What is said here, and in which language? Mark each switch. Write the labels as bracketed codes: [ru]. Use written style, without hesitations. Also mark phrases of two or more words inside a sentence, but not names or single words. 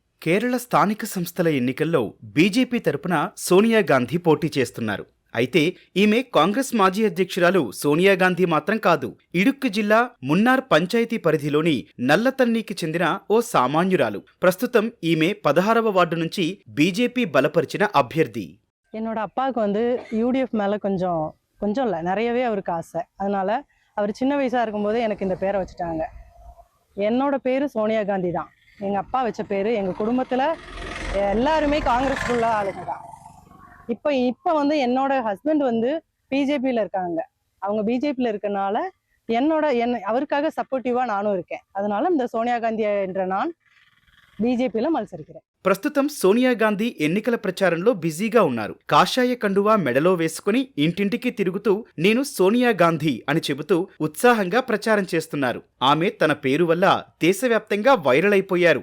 [te] కేరళ స్థానిక సంస్థల ఎన్నికల్లో బీజేపీ తరపున సోనియా గాంధీ పోటీ చేస్తున్నారు. అయితే ఈమె కాంగ్రెస్ మాజీ అధ్యక్షురాలు సోనియా గాంధీ మాత్రం కాదు. ఇడుక్కి జిల్లా మున్నార్ పంచాయతీ పరిధిలోని నల్లతన్నీకి చెందిన ఓ సామాన్యురాలు. ప్రస్తుతం ఈమె 16వ వార్డు నుంచి బీజేపీ బలపరిచిన అభ్యర్థి. [ta] என்னோட அப்பாவுக்கு வந்து யூடிஎஃப் மேலே கொஞ்சம் கொஞ்சம் இல்லை நிறையவே அவருக்கு ஆசை. அதனால அவர் சின்ன வயசாக இருக்கும்போது எனக்கு இந்த பேரை வச்சுட்டாங்க. என்னோட பேர் சோனியா காந்தி தான். எங்கள் அப்பா வச்ச பேர். எங்கள் குடும்பத்தில் எல்லாருமே காங்கிரஸ்குள்ள ஆளுங்க தான். இப்போ வந்து என்னோட ஹஸ்பண்ட் வந்து பிஜேபியில் இருக்காங்க. அவங்க பிஜேபியில் இருக்கனால அவருக்காக சப்போர்ட்டிவாக நானும் இருக்கேன். அதனால இந்த சோனியா காந்தி என்ற நான் బీజేపీలో మల్సరిக்கிறேன். [te] ప్రస్తుతం సోనియా గాంధీ ఎన్నికల ప్రచారంలో బిజీగా ఉన్నారు. కాషాయ కండువా మెడలో వేసుకుని ఇంటింటికి తిరుగుతూ నేను సోనియా గాంధీ అని చెబుతూ ఉత్సాహంగా ప్రచారం చేస్తున్నారు. ఆమె తన పేరు వల్ల దేశవ్యాప్తంగా వైరల్ అయిపోయారు.